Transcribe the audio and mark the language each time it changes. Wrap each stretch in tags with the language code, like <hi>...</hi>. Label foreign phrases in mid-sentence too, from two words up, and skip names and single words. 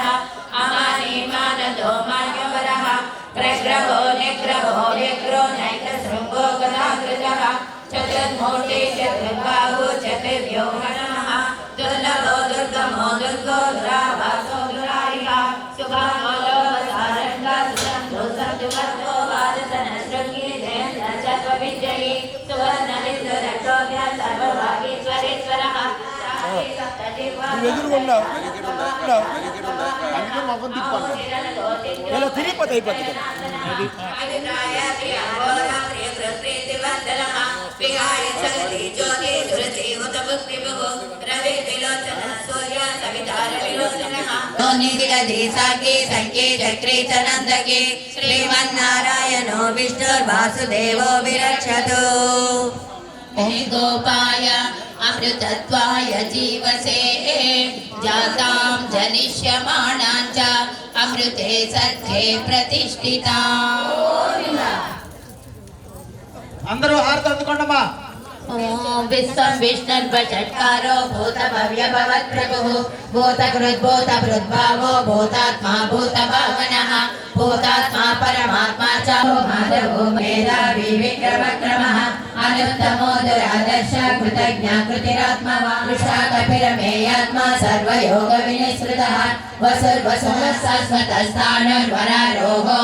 <sa>अमानीमानदो मान्यवरः प्रग्रहो निग्रहो निग्रो नैकशृङ्गो गदाकृतः चतुर्मूर्ति चतुर्बाहु चतुर्व्योहनः दुर्लभो दुर्गमो दुर्गो दुरावासो दुरारिः सुभानो लोभसारङ्गा सुगन्धो सद्युगन्धो वादसनशृङ्गी जयन्त चत्वविजयी सुवर्णलिन्दुरक्षोभ्य सर्वभागीश्वरेश्वरः</sa> <te>తిరిగిపోతే అయిపోతుంది</te> <sa>चक्रे श्रीमन्नारायणो विष्णुर्वासुदेवो विरक्षतु गोपाय अमृतत्वाय जीवसे जातां जनिष्यमाणां च अमृते सत्ये प्रतिष्ठिताम्</sa> <te>అందరూ హారతి అందుకోండమ్మా.</te> <sa>विश्वं विष्णुर्वषट्कारो भूतभव्यभवत्प्रभुः भूतकृद्भूतभृद्भावो भूतात्मा भूतभावनः भूतात्मा परमात्मा च माधवो मेधावी विक्रमक्रमः अनुत्तमो दुरादर्श कृतज्ञाकृतिरात्मवान् वृषाकपिरमेयात्मा सर्वयोगविनिसृतः वसुर्वसुमः शाश्वतस्थाणुर्वरारोहो</sa>